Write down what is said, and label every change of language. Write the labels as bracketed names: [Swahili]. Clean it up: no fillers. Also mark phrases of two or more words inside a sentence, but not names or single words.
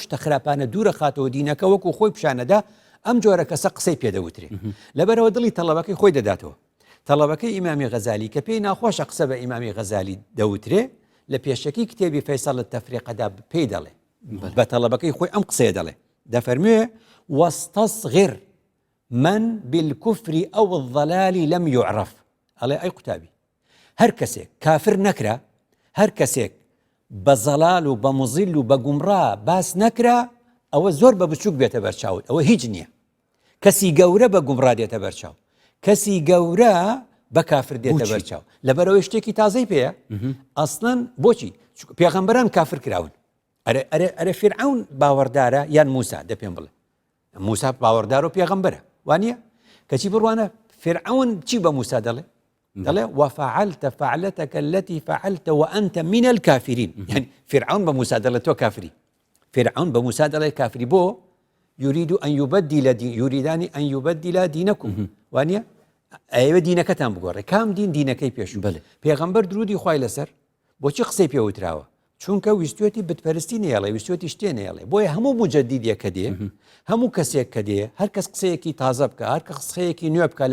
[Central Kurdish] شتە خراپانە دوورە خاتەوە دینەکە وەکو خۆی پیشانەدا ئەم جۆرە کەسە قسەی پێدەوترێ لەبەرەوە دڵی تەڵەبەکەی خۆی دەداتەوە تەڵەبەکەی ئیمامی غەزالی کە پێی ناخۆشە قسە بە ئیمامی غەزالی دەوترێ لە پێشەکی کتێبی فەیسەڵ التەفریقەدا پێی دەڵێ بە تەڵەبەکەی خۆی ئەم قسەیە دەڵێ دەفەرموێ [Arabic] وەستەصغر من بالكفر أو الضلال لم يعرف [Central Kurdish] ئەڵێ ئەی قوتابی هەر کەسێک کافر نەکرا هەر کەسێک بە زەلال و بە مزیل و بە گومڕا باس نەکرا ئەوە زۆر بە بچووک بێتە بەرچاوت ئەوە هیچ نییە کەسی گەورە بە گومڕا دێتە بەرچاو کەسی گەورە بە کافر دێتە بەرچاو لەبەرەوەی شتێکی تازەی پێیە ئەسڵەن بۆچی پێغەمبەران کافر کراون ئەرە فیرعون باوەڕدارە یان موسا دە پێم بڵێ موسا باوەڕدار و پێغەمبەرە وانە کەچی بڕوانە فیرعون چی بە موسا دەڵێ دەڵێ [Arabic] وفعلت فعلتك التي فعلت وأنت من الكافرين يعني فرعون بموسى [Central Kurdish] دەڵێ تۆ کافری [Arabic] فرعون بموسى [Central Kurdish] دەڵێ کافری بۆ [Arabic] يريدان أن يبدل دينكم [Central Kurdish] وانە ئەوە دینەکەتان بگۆڕێ کام دین دینەکەی پێشوو پێغەمبەر درودی خوای لەسەر بۆچی قسەی پێوتراوە چونکە ویستوێتی بتپەرستی نێڵێ ویستوێتی شتێ نێڵێ بۆیە هەموو مجەدیدێک کە دێ هەموو کەسێک کە دێ هەر کەس قسەیەکی تازە بکە هەر کە قسەیەکی نوێ بکە